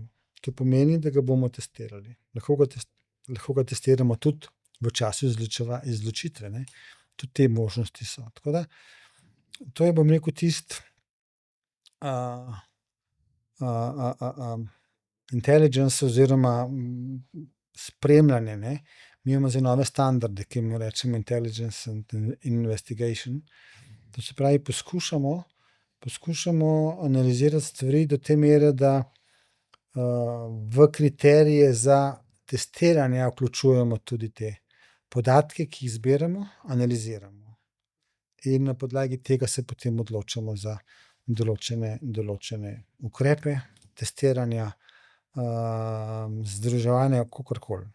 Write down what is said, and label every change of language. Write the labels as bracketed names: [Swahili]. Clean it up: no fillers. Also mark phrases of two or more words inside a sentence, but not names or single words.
[Slovenian] To pomeni, da ga bomo testirali. Lahko ga testiramo tudi v času izločitve, ne? Tudi te možnosti so. Tako da, to je, bom rekel, tisti intelligence oziroma spremljanje, ne. Mi imamo zdaj nove standarde, ki jim rečemo [English] intelligence and investigation. [Slovenian] To se pravi, poskušamo analizirati stvari do te mere, da v kriterije za testiranje vključujemo tudi te podatke, ki jih zbiramo, analiziramo. In na podlagi tega se potem odločamo za določene ukrepe, testiranja, združevanja, kakorkoli.